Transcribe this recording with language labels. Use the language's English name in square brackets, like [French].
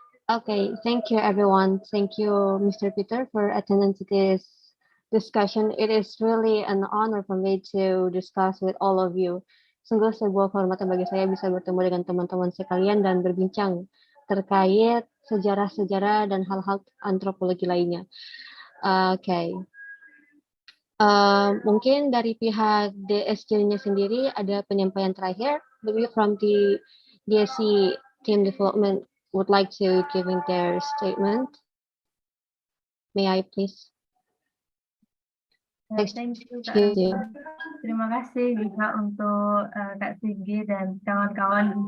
[English] Okay, thank you everyone. Thank you, Mr. Peter, for attending to this discussion. It is really an honor for me to discuss with all of you. [Indonesian] Sungguh sebuah kehormatan bagi saya bisa bertemu dengan teman-teman sekalian dan berbincang terkait sejarah-sejarah dan hal-hal antropologi lainnya. Oke. Mungkin dari pihak DSJ-nya sendiri ada penyampaian terakhir. [English] Maybe from the DSC Team Development would like to giving their statement. May I please? Thank you, Kak Rama. [Indonesian] Terima kasih juga untuk Kak Sigi dan kawan-kawan.